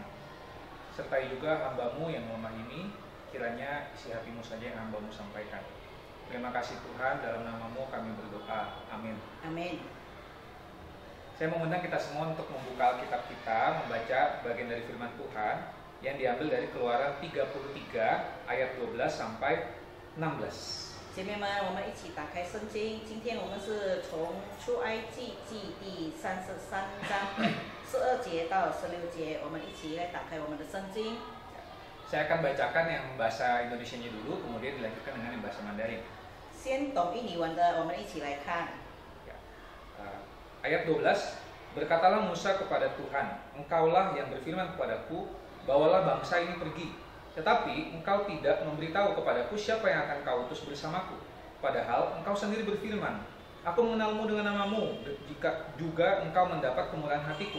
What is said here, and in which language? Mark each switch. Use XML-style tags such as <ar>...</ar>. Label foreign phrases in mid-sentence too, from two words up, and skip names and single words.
<id>Sertai juga hamba-Mu yang lemah ini, kiranya isi hati-Mu saja yang hamba-Mu sampaikan. Terima kasih Tuhan, dalam nama-Mu kami berdoa. Amin. Amin. Saya mengundang kita semua untuk membuka Alkitab kita, membaca bagian dari firman Tuhan yang diambil dari Keluaran 33 ayat 12 sampai 16.</id> <zh>姐妹们，我们一起打开圣经。今天我们是从出埃及记第33章12节到16节，我们一起来打开我们的圣经。</zh> <id>Saya akan bacakan yang bahasa Indonesianya dulu, kemudian dilanjutkan dengan yang bahasa Mandarin.</id> <zh>先懂印尼文的，我们一起来看。</zh> <id>Ayat 12, berkatalah Musa kepada Tuhan, Engkaulah yang berfirman kepadaku, bawalah bangsa ini pergi. Tetapi engkau tidak memberitahu kepadaku siapa yang akan kau utus bersamaku. Padahal engkau sendiri berfirman, aku mengenalmu dengan namamu, jika juga engkau mendapat kemurahan hatiku.</id>